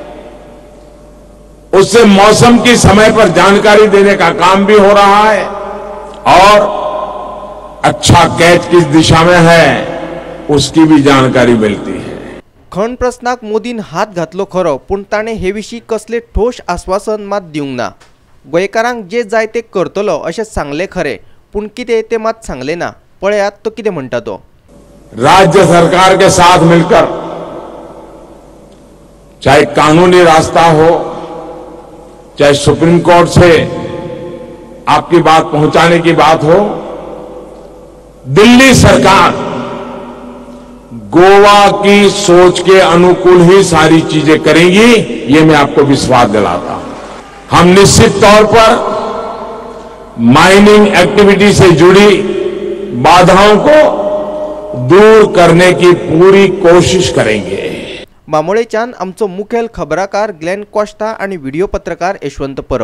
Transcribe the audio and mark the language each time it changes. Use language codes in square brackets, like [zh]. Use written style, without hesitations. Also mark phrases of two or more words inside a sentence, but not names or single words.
[hi] उससे मौसम की समय पर जानकारी देने का काम भी हो रहा है और अच्छा कैच किस दिशा में है उसकी भी जानकारी मिलती है। [kok] खण प्रश्नाक मोदीन हात घातलो खरो, पूण ताणें हे विशीं कसले ठोस आश्वासन मात दिवंक ना। गोंयकारांक जे जाय ते करतलो अशें सांगले खरे, पूण कितें ते मात सांगले ना। पळयात तो कितें म्हणटा तो। [hi] राज्य सरकार के साथ मिलकर चाहे कानूनी रास्ता हो, चाहे सुप्रीम कोर्ट से आपकी बात पहुंचाने की बात हो, दिल्ली सरकार गोवा की सोच के अनुकूल ही सारी चीजें करेंगी, ये मैं आपको विश्वास दिलाता हूं। हम निश्चित तौर पर माइनिंग एक्टिविटी से जुड़ी बाधाओं को दूर करने की पूरी कोशिश करेंगे। [kok] मामोळेच्यान आमचो मुखेल खबराकार ग्लेन कॉस्टा आणि व्हिडिओ पत्रकार यशवंत परब।